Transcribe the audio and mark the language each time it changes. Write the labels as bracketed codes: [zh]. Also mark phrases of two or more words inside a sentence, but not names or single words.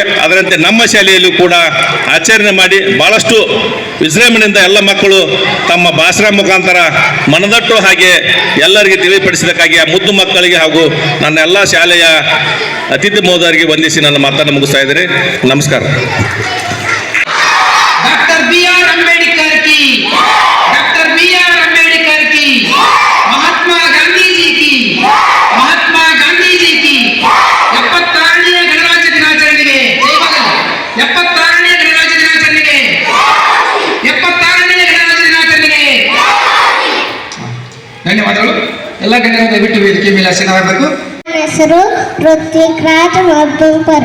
[kn] ಅದರಂತೆ ನಮ್ಮ ಶಾಲೆಯಲ್ಲೂ ಕೂಡ ಆಚರಣೆ ಮಾಡಿ ಬಹಳಷ್ಟು ವಿಜೃಂಭಣೆಯಿಂದ ಎಲ್ಲ ಮಕ್ಕಳು ತಮ್ಮ ಭಾಷಣ ಮುಖಾಂತರ ಮನದಟ್ಟು ಹಾಗೆ ಎಲ್ಲರಿಗೆ ತಿಳಿಪಡಿಸಬೇಕಾಗಿ ಆ ಮುದ್ದು ಮಕ್ಕಳಿಗೆ ಹಾಗೂ ನನ್ನ ಎಲ್ಲ ಶಾಲೆಯ ಅತಿಥಿ ಮಹೋದಯರಿಗೆ ವಂದಿಸಿ ನನ್ನ ಮಾತನ್ನು ಮುಗಿಸ್ತಾ ಇದ್ದೇನೆ. ನಮಸ್ಕಾರ. [hi] डॉक्टर बी आर अम्बेडकर की, डॉक्टर बी आर अम्बेडकर की, महात्मा गांधी जी की, महात्मा गांधी जी की [kn] 76ನೇ ಗಣರಾಜ್ಯ ದಿನಾಚರಣೆಗೆ ಜೈ ಮಗನ್. 76ನೇ ಗಣರಾಜ್ಯ ದಿನಾಚರಣೆಗೆ, 76ನೇ ಗಣರಾಜ್ಯ ದಿನಾಚರಣೆಗೆ ಧನ್ಯವಾದಗಳು. ಎಲ್ಲ ಗಣ್ಯರು ದಯವಿಟ್ಟು ವೇದಿಕೆ ಮೇಲೆ ಆಸೀನರಾಗಬೇಕು. ನನ್ನ ಹೆಸರು ಋತ್ವಿಕ್ ರಾಜ್ ಮಬ್ಬಂಪರ್.